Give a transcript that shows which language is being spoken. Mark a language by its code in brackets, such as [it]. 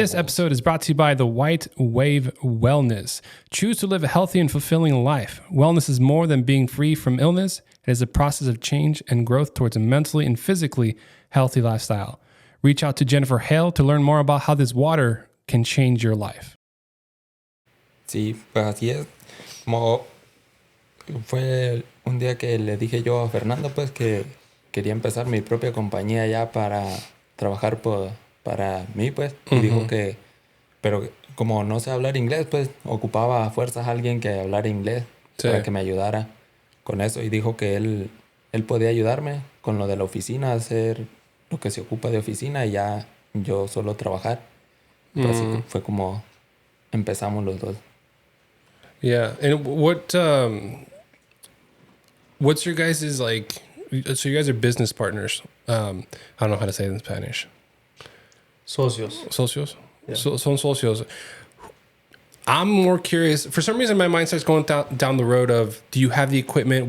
[en] This episode is brought to you by the White Wave Wellness. Choose to live a healthy and fulfilling life. Wellness is more than being free from illness. It is a process of change and growth towards a mentally and physically healthy lifestyle. Reach out to Jennifer Hale to learn more about how this water can change your life. [es] Sí, pues así es. Como fue un día que le dije yo a Fernando, pues que quería empezar mi propia compañía ya para trabajar para mí, pues. Y dijo que, pero como no sé hablar inglés, pues ocupaba a fuerzas a alguien que hablara inglés para que me ayudara con eso. Y dijo que él podía ayudarme con lo de la oficina, hacer lo que se ocupa de oficina y ya yo solo trabajar. Pues así fue como empezamos los dos. [en] Yeah. And what's your guys' like, so you guys are business partners. I don't know how to say it in Spanish. [es] Socios. Socios? [en] Yeah. [es] Son socios. [en] I'm more curious. For some reason, my mind starts going down the road of, do you have the equipment?